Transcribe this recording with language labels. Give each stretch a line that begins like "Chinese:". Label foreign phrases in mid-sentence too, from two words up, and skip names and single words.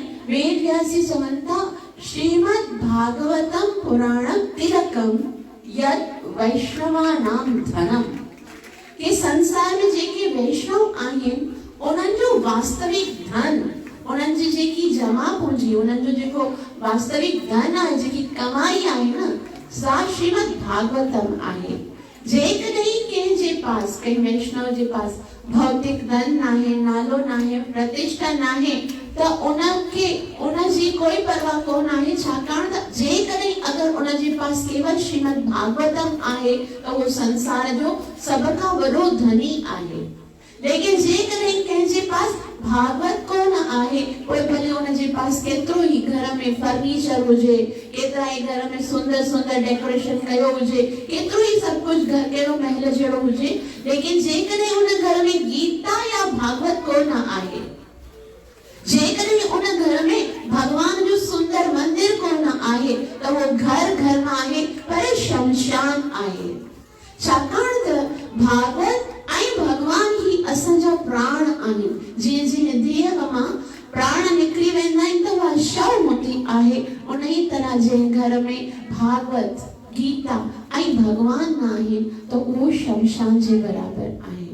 Sindhi: वेद व्यासी चवंता
Sanskrit: श्रीमद् भागवतम पुराणम तिलकम यद वैष्णवानाम धनम
Sindhi: के संसार में जेके वैष्णव आहिनि उन्हनि जो वास्तविक धन, उन्हनि जी जेकी जमा पूंजी, उन्हनि जो जेको वास्तविक धन आहे, जेकी कमाई आहे न, सा श्रीमद् भागवतम आहे। जेकॾहिं कंहिंजे पास, कंहिं वैष्णव जे पास भौतिक धन नाहे, नालो नाहे, प्रतिष्ठा नाहे, त उनखे उनजी कोई परवाह कोन आहे, छाकाणि त जेकॾहिं अगरि उनजे पास केवल श्रीमद् भागवतम आहे त उहो संसार जो सभ खां वॾो धनी आहे। लेकिन जेकॾहिं कंहिंजे पास भागवत कोन आहे, पोइ भले उनजे पास केतिरो ई घर में फर्नीचर हुजे, केतिरा ई घर में सुंदर सुंदर डेकोरेशन कयो हुजे, केतिरो ई सब कुछ घर कहिड़ो महल जहिड़ो हुजे, लेकिन जेकॾहिं उन घर में गीता या भागवत कोन आहे, जेकॾहिं उन घर में भगवान जो सुंदर मंदिर कोन आहे, त वो घर घर में आहे पर शमशान आहे। छाकाणि त भागवत ऐं भगवान ही असांजा प्राण आहिनि। जीअं जीअं देह मां प्राण निकिरी वेंदा आहिनि त उहा शव हूंदी आहे, उन ई तरह जंहिं घर में भागवत, गीता ऐं भगवान न आहिनि त उहो शमशान जे बराबर आहे।